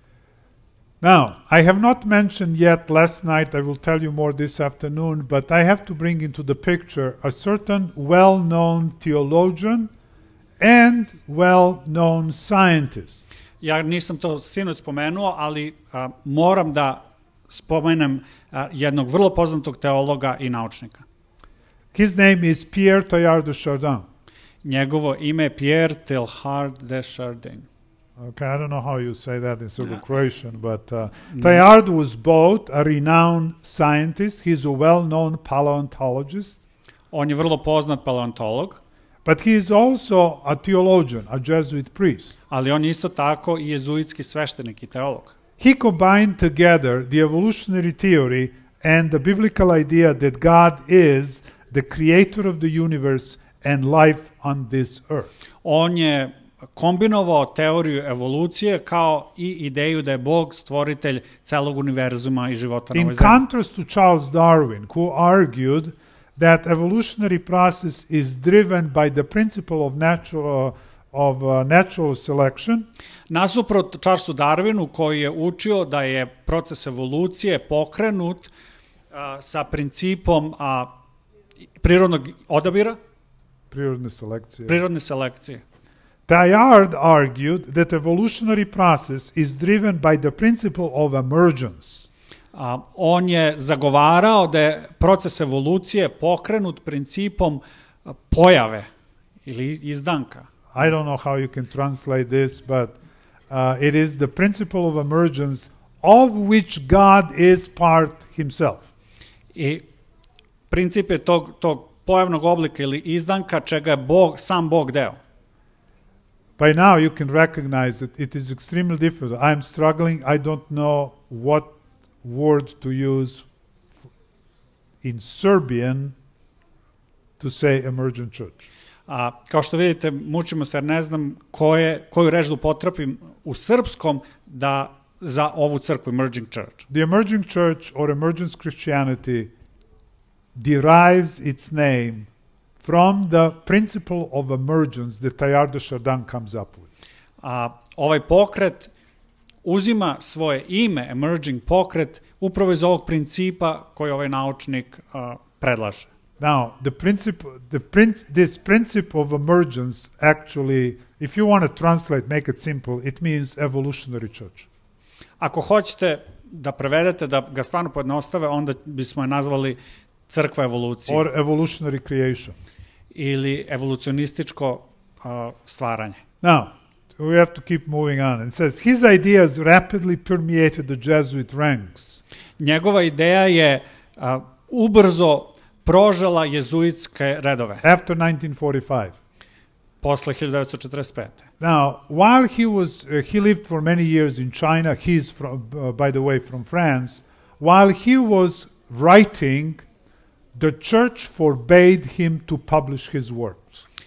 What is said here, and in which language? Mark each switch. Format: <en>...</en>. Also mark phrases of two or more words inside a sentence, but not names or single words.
<en>Now, I have not mentioned yet last night, I will tell you more this afternoon, but I have to bring into the picture a certain well-known theologian and well-known scientist.</en> <sr>Ja nisam to sinoć spomenuo, ali moram da spomenem jednog vrlo poznatog teologa i naučnika.</sr> <en>His name is Pierre Teilhard de Chardin.</en> <sr>Njegovo ime je Pierre Teilhard de Chardin.</sr> <en>Okay, I don't know how you say that in Serbo-Croatian, but Teilhard was both a renowned scientist, he's a well-known paleontologist.</en> <sr>On je vrlo poznat paleontolog.</sr> <en>But he is also a theologian, a Jesuit priest.</en> <sr>Ali on je isto tako i jezuitski sveštenik i teolog.</sr> <en>He combined together the evolutionary theory and the biblical idea that God is the creator of the universe and life on this earth.</en> <sr>On je kombinovao teoriju evolucije kao i ideju da je Bog stvoritelj celog univerzuma i života na ovoj zemlji.</sr> <en>In contrast to Charles Darwin, who argued that evolutionary process is driven by the principle of natural selection.</en> <sr>Nasuprot Charlesu Darwinu, koji je učio da je proces evolucije pokrenut sa principom prirodnog odabira, prirodne selekcije.</sr> <en>Teilhard argued that evolutionary process is driven by the principle of emergence.</en> <sr>On je zagovarao da je proces evolucije pokrenut principom pojave ili izdanka.</sr> <en>I don't know how you can translate this, but it is the principle of emergence of which God is part himself.</en> <sr>I princip je tog pojavnog oblika ili izdanka čega je sam Bog deo.</sr> <en>By now you can recognize that it is extremely difficult. I'm struggling. I don't know what word to use in Serbian to say emergent church.</en> <sr>Kao što vidite, mučimo se jer ne znam koju reč da upotrebim u srpskom za ovu crkvu,</sr> <en>emerging church. The emerging church or emergence Christianity derives its name from the principle of emergence that Teilhard de Chardin comes up with.</en> <sr>Ovaj pokret uzima svoje ime, emerging pokret, upravo iz ovog principa koji ovaj naučnik predlaže.</sr> <en>Now, this principle of emergence actually, if you want to translate, make it simple, it means evolutionary church.</en> <sr>Ako hoćete da prevedete, da ga stvarno pojednostave, onda bismo je nazvali crkva evolucije.</sr> <en>Or evolutionary creation.</en> <sr>Ili evolucionističko stvaranje.</sr> <en>Now, we have to keep moving on. It says, his ideas rapidly permeated the Jesuit ranks.</en> <sr>Njegova ideja je ubrzo prožela jezuitske redove.</sr> <en>After 1945.</en> <sr>Posle 1945.</sr> <en>Now, while he lived for many years in China, he's from, by the way, from France, while he was writing, the church forbade him to publish his works.</en>